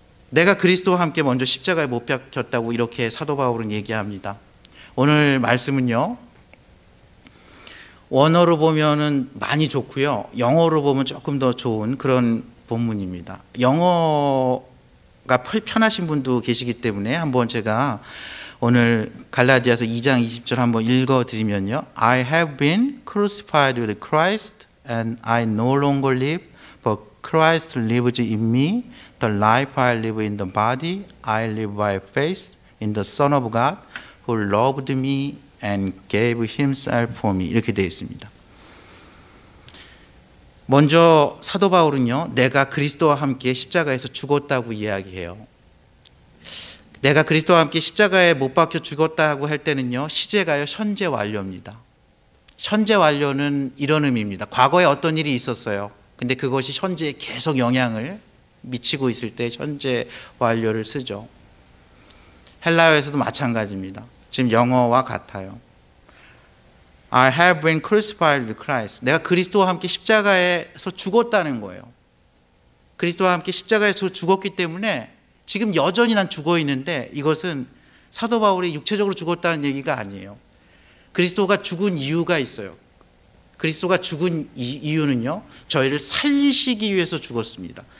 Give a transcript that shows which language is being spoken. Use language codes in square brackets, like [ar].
[ko] 내가 그리스도와 함께 먼저 십자가에 못 박혔다고 이렇게 사도 바울은 얘기합니다. 오늘 말씀은요, 원어로 보면은 많이 좋고요, 영어로 보면 조금 더 좋은 그런 본문입니다. 영어가 편하신 분도 계시기 때문에 한번 제가 오늘 갈라디아서 2장 20절 한번 읽어드리면요, [en] I have been crucified with Christ and I no longer live, but Christ lives in me. The life I live in the body, I live by faith in the Son of God who loved me and gave himself for me. [ko] 이렇게 되어 있습니다. 먼저 사도 바울은요, 내가 그리스도와 함께 십자가에서 죽었다고 이야기해요. 내가 그리스도와 함께 십자가에 못 박혀 죽었다고 할 때는요, 시제가요 현재 완료입니다. 현재 완료는 이런 의미입니다. 과거에 어떤 일이 있었어요. 근데 그것이 현재에 계속 영향을 미치고 있을 때 현재 완료를 쓰죠. 헬라어에서도 마찬가지입니다. 지금 영어와 같아요. [en] I have been crucified with Christ. [ko] 내가 그리스도와 함께 십자가에서 죽었다는 거예요. 그리스도와 함께 십자가에서 죽었기 때문에 지금 여전히 난 죽어 있는데, 이것은 사도 바울이 육체적으로 죽었다는 얘기가 아니에요. 그리스도가 죽은 이유가 있어요. 그리스도가 죽은 이유는요, 저희를 살리시기 위해서 죽었습니다.